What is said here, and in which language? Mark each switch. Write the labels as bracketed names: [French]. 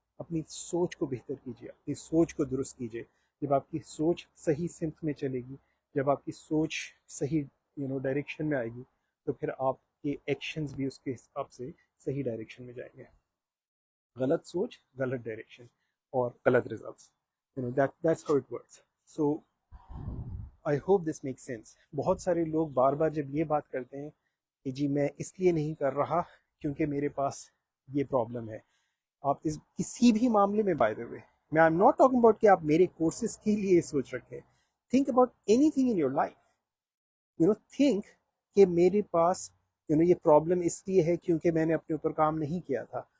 [Urdu] اپنی سوچ کو بہتر کیجیے، اپنی سوچ کو درست کیجیے. جب آپ کی سوچ صحیح سمت میں چلے گی، جب آپ کی سوچ صحیح ڈائریکشن میں آئے گی، تو پھر آپ کے ایکشنز بھی اس کے حساب سے صحیح ڈائریکشن میں جائیں گے. غلط سوچ، غلط ڈائریکشن اور غلط results. [English] That's how it works. So I hope this makes sense. [Urdu] بہت سارے لوگ بار بار جب یہ بات کرتے ہیں کہ جی میں اس لیے نہیں کر رہا کیونکہ میرے پاس یہ پرابلم ہے. آپ کسی بھی معاملے میں [English] by the way, [Urdu] میں [English] I am not talking about [Urdu] کہ آپ میرے کورسز کے لیے یہ سوچ رکھیں. [English] Think about anything in your life. [Urdu] Think کہ میرے پاس یہ پرابلم اس لیے ہے کیونکہ میں نے اپنے اوپر کام نہیں کیا تھا.